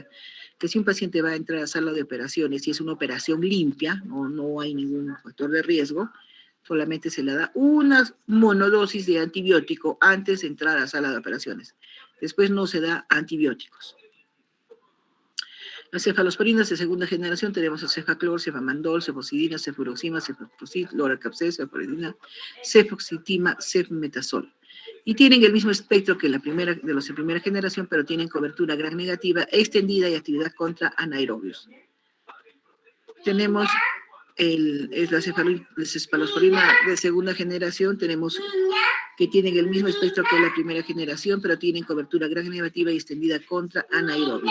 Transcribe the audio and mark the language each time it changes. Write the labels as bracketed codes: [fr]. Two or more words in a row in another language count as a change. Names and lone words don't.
[es] Que si un paciente va a entrar a sala de operaciones y es una operación limpia, no hay ningún factor de riesgo, solamente se le da una monodosis de antibiótico antes de entrar a la sala de operaciones. Después no se da antibióticos. Las cefalosporinas de segunda generación tenemos a cefaclor, cefamandol, cefocidina, cefuroxima, cefoproxid, loracapsé, ceforidina, cefoxitima, cefmetazol. Y tienen el mismo espectro que de los de primera generación, pero tienen cobertura gram negativa, extendida y actividad contra anaerobios. Tenemos la cefalosporina de segunda generación, tenemos que tienen el mismo espectro que la primera generación, pero tienen cobertura gram negativa y extendida contra anaerobios.